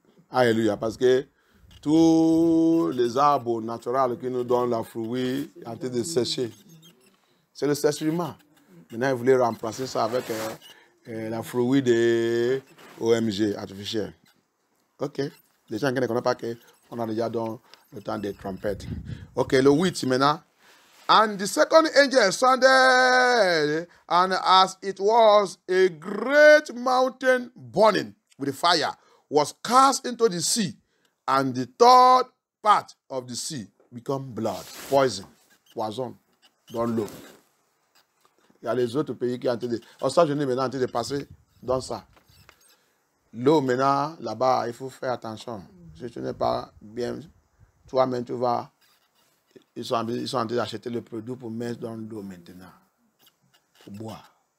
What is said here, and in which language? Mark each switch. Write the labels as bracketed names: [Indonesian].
[French] Alléluia. Parce que tous les arbres naturels qui nous donnent la fruit sont en train de sécher. C'est le séchement. Maintenant, ils voulaient remplacer ça avec la fruit de OMG artificiel. Ok. Les gens qui ne connaissent pas qu'on a déjà dans le temps des trompettes. Ok, le 8 maintenant. [English] And the second angel sounded, and as it was, a great mountain burning with fire was cast into the sea, and the third part of the sea became blood, poison, [French] dans l'eau. Il y a les autres pays qui ont été... Aux États-Unis, maintenant, ont été passés dans ça. L'eau, maintenant, là-bas, il faut faire attention. Si tu n'es pas bien, toi-même, tu vas... Ils sont en train d'acheter le produit pour mettre dans l'eau maintenant, pour boire.